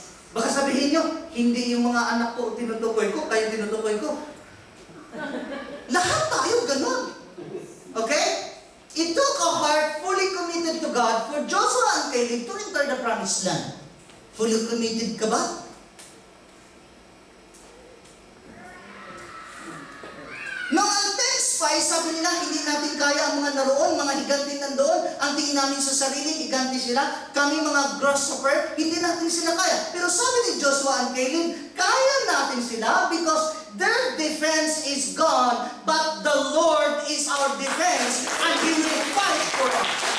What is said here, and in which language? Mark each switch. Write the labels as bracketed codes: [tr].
[tl] Baka sabihin nyo, hindi yung mga anak ko tinutukoy ko, kayo tinutukoy ko. Lahat tayo ganun. Okay? [en] It took a heart fully committed to God for Joshua and Caleb to enter the promised land. [tl] Fully committed ka ba? Nung ang text pa, sabi nila, hindi natin kaya ang mga naroon, mga higanti nandoon. Ang tingin namin sa sarili, higanti sila. Kami mga grasshopper, hindi natin sila kaya. Pero sabi ni Joshua and Caleb, kaya natin sila [en] because their defense is gone, but the Lord is our defense, and He will fight for us.